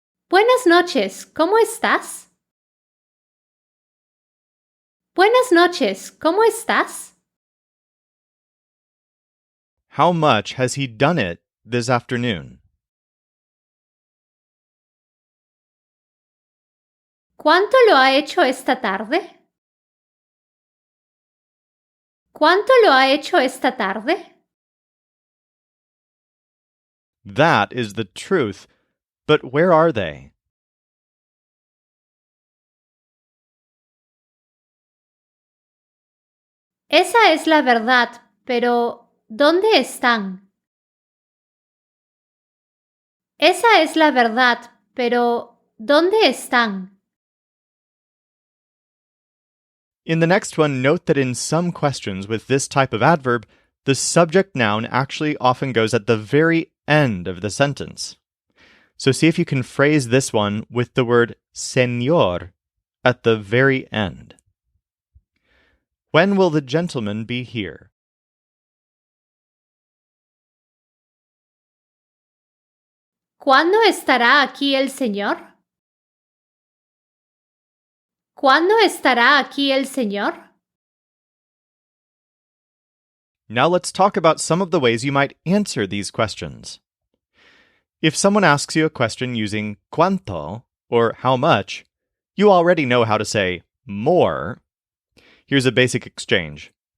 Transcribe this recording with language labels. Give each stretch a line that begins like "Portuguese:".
Spanish: Buenas noches, ¿cómo estás? Buenas noches, ¿cómo estás?
English: How much has he done it this afternoon?
Spanish: ¿Cuánto lo ha hecho esta tarde? ¿Cuánto lo ha hecho esta tarde?
English: That is the truth, but where are they?
Spanish: Esa es la verdad, pero ¿dónde están? Esa es la verdad, pero ¿dónde están?
English: In the next one, note that in some questions with this type of adverb, the subject noun actually often goes at the very end of the sentence. So see if you can phrase this one with the word señor at the very end. When will the gentleman be here?
Spanish: ¿Cuándo estará aquí el señor? ¿Cuándo estará aquí el señor?
English: Now let's talk about some of the ways you might answer these questions. If someone asks you a question using cuánto, or how much, you already know how to say more. Here's a basic exchange.